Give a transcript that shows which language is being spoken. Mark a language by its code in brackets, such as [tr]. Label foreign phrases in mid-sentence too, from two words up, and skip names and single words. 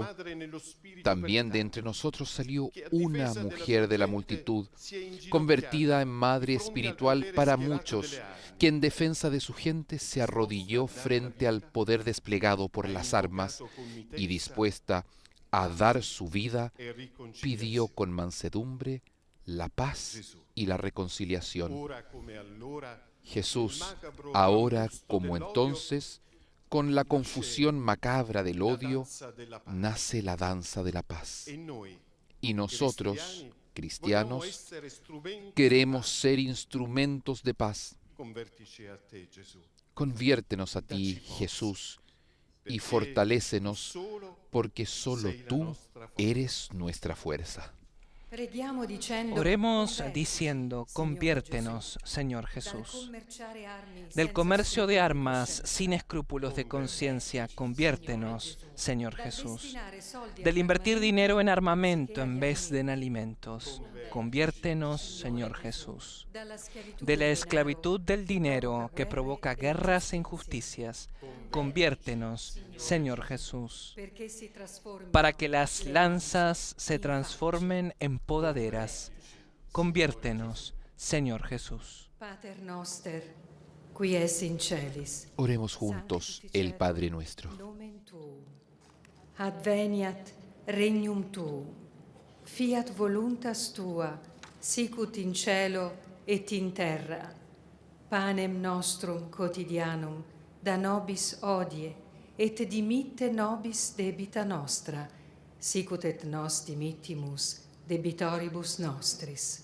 [es] También de entre nosotros salió una mujer de la multitud, convertida en madre espiritual para muchos, que en defensa de su gente se arrodilló frente al poder desplegado por las armas y dispuesta a dar su vida, [it] e [es] pidió [it] riconciliazione. [es] con mansedumbre la paz y la reconciliación. [it] Ora come allora, [es] Jesús, [it] il macabro [es] ahora [it] trambusto [es] como [it] dell'odio, [es] entonces, con la confusión macabra del [it] la [es] odio, [it] danza della pace. [es] nace la danza de la paz. [it] E noi, [es] Y nosotros, [it] vogliamo [es] cristianos, [it] essere strumenti [es] queremos [it] di [es] ser instrumentos de paz. [it] pace. Convertici a te, Gesù. [es] Conviértenos a ti, [it] Daci forza, [es] Jesús, y [it] perché [es] fortalécenos, [it] solo [es] porque solo [it] sei la [es] tú [it] nostra forza. [es] eres nuestra fuerza. [it] Preghiamo dicendo: [es] Oremos [it] convertici, [es] diciendo, [it] Signore [es] conviértenos, Señor [it] Gesù, [es] Jesús. [it] dal commerciare armi [es] Del [it] senza [es] comercio de [it] scrupoli [es] armas [it] coscienza, [es] sin escrúpulos de conciencia, conviértenos, Señor [it] dal [es] Jesús. [it] destinare soldi [es] Del invertir [it] all'armamento [es] dinero en [it] anziché [es] armamento en [it] agli [es] vez de en [it] alimenti, [es] alimentos, conviértenos, Señor Jesús. [it] dalla schiavitù [es] De la [it] del [es] esclavitud del dinero [it] denaro [es] que provoca guerras e injusticias, conviértenos, Señor Jesús, [it] perché si trasformino [es] para que las [it] le [es] lanzas se transformen en podaderas. Conviértenos, Señor Jesús. [la] Pater noster, qui es in celis, [es] Oremos juntos el Padre nuestro. [la] nomen tuum, adveniat regnum tuum, fiat voluntas tua, sicut in cielo et in terra. Panem nostrum quotidianum da nobis hodie, et dimitte nobis debita nostra, sicut et nos dimittimus debitoribus nostris.